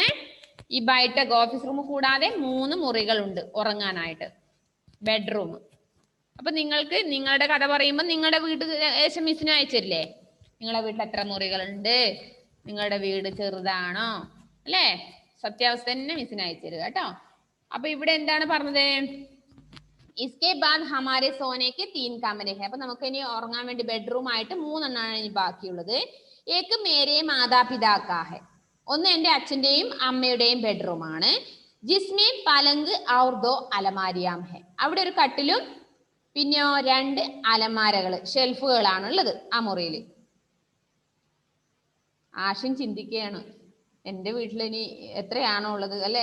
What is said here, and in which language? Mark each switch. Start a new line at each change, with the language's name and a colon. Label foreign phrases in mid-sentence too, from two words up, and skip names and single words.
Malayalam: ഈ ബൈഠക് ഓഫീസ് റൂം കൂടാതെ 3 മുറികളുണ്ട് ഉറങ്ങാനായിട്ട്, ബെഡ്റൂം. അപ്പൊ നിങ്ങൾക്ക് നിങ്ങളുടെ കഥ പറയുമ്പോൾ നിങ്ങളുടെ വീട് ഏകദേശം മിസ്സിന് അയച്ചില്ലേ? നിങ്ങളുടെ വീട്ടിൽ എത്ര മുറികളുണ്ട്, നിങ്ങളുടെ വീട് ചെറുതാണോ അല്ലേ? സത്യാവസ്ഥ തന്നെ മിസ്സിന് അയച്ചിരുക കേട്ടോ. അപ്പൊ ഇവിടെ എന്താണ് പറഞ്ഞത്?
Hindi: इसके बाद हमारे सोने के 3 कमरे हैं.
Malayalam: അപ്പൊ നമുക്ക് ഇനി ഉറങ്ങാൻ വേണ്ടി ബെഡ്റൂം ആയിട്ട് 3 എണ്ണമാണ് ഇനി ബാക്കിയുള്ളത്.
Hindi: एक मेरे माता पिता का है.
Malayalam: ഒന്ന് എൻ്റെ അച്ഛൻ്റെയും അമ്മയുടെയും ബെഡ്റൂമാണ്.
Hindi: जिसमें पलंग और दो अलमारियाँ हैं.
Malayalam: അവിടെ ഒരു കട്ടിലും പിന്നെയോ 2 അലമാരകള്, ഷെൽഫുകളാണ് ഉള്ളത് ആ മുറിയിൽ. ആശം ചിന്തിക്കുകയാണ്, എൻ്റെ വീട്ടിൽ ഇനി എത്രയാണോ ഉള്ളത് അല്ലേ?